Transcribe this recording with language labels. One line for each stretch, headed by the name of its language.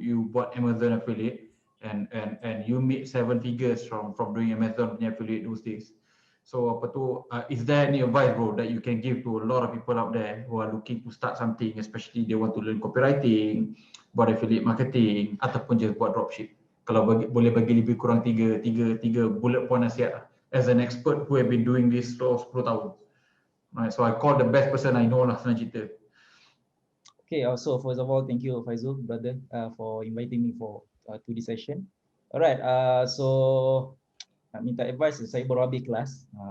English: You
Malay: buat
English: Amazon affiliate, and you made 7 figures from doing Amazon
Malay: punya
English: affiliate those days. So is there any advice, bro, that you can give to a lot of people out there who are looking to start something, especially they want to learn copywriting, buat affiliate marketing,
Malay: ataupun just buat dropship? Kalau boleh bagi lebih kurang tiga bullet point nasihat lah.
English: As an expert who have been doing this for 10
Malay: tahun.
English: Right, so I call the best person I know
Malay: lah senang cerita.
English: Okay, so first of all, thank you Faizul, brother, for inviting me to this session. Alright,
Malay: so nak minta advice, saya baru habis kelas.